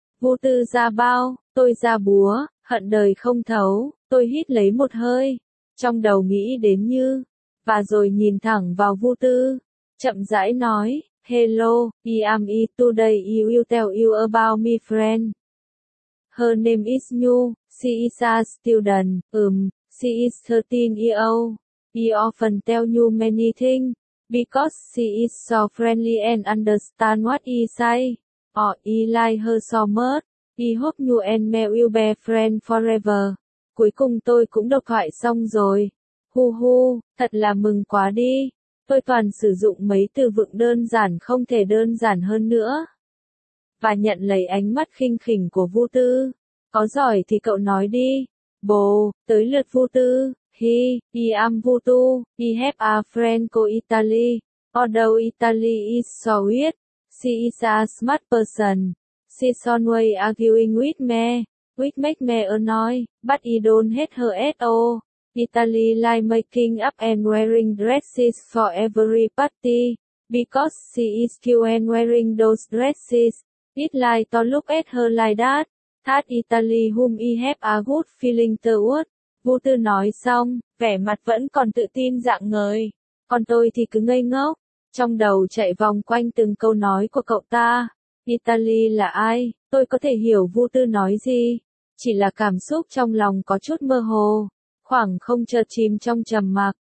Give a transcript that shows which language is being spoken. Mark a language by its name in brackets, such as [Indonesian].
[Vietnamese] Vu Tư ra bao, tôi ra búa, hận đời không thấu, tôi hít lấy một hơi, trong đầu nghĩ đến Như, và rồi nhìn thẳng vào Vu Tư, chậm rãi nói, [English] hello, I am I, today I will tell you about my friend. Her name is Nhu, she is a student, she is 13 years old. He often tell you many things, because she is so friendly and understand what he say. Or he like her so much. He hope you and me will be friend forever. [Vietnamese] Cuối cùng tôi cũng độc thoại xong rồi. Hu hu, thật là mừng quá đi. Tôi toàn sử dụng mấy từ vựng đơn giản không thể đơn giản hơn nữa. Và nhận lấy ánh mắt khinh khỉnh của Vu Tư. Có giỏi thì cậu nói đi. Bồ, tới lượt Vu Tư. [English] He, I am Vu Tu. He have a friend co Italy. Although Italy is so weird. She is a smart person. She always arguing with me. Which make me annoy. But I don't hate her at all. Italy like making up and wearing dresses for every party. Because she is cute and wearing those dresses. It like to look at her like that. That Italy whom I have a good feeling toward. [Vietnamese] Vu Tư nói xong, vẻ mặt vẫn còn tự tin rạng ngời. Còn tôi thì cứ ngây ngốc. Trong đầu chạy vòng quanh từng câu nói của cậu ta. Italy là ai? Tôi có thể hiểu Vu Tư nói gì. Chỉ là cảm xúc trong lòng có chút mơ hồ. Khoảng không chợt chìm trong trầm mặc.